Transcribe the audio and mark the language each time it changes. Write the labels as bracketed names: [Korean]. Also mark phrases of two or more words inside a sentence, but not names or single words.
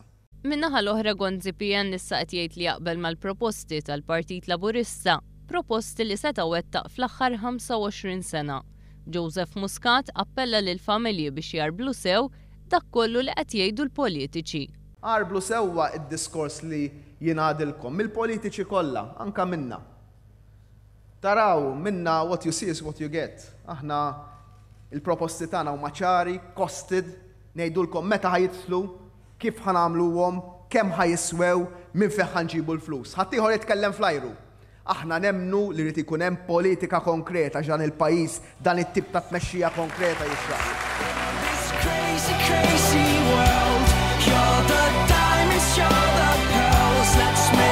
[Maltese] Min-naħa l-oħra Gonzi PN issa qed jgħid li jaqbel mal-proposti tal-Partit Laburista, proposti li seta' wettaq fl-aħħar 25 sena. Joseph Muscat appella lil familji biex jarblu sew dak kollu li qed jgħidu l-politiċi. Arblu sewwa id-diskors li jingħadilkom mill-politiċi kollha, anke minna. Taraw minna [English] what you see is what you get. [Maltese] Aħna il-proposti tagħna huma ċari, costed, ngħidulkom meta ħajitlu, kif ħanamluhom, kemm ħajiswew, minn fejn ħanġibu l-flus. Ħadd ieħor jitkellem flajru. Aħna nemmnu li rid ikun hemm politika konkreta ġan il-pajjiż dan it-tip ta' tmexxija konkreta jixraq. [English] Crazy world, you're the diamonds, you're the pearls, let's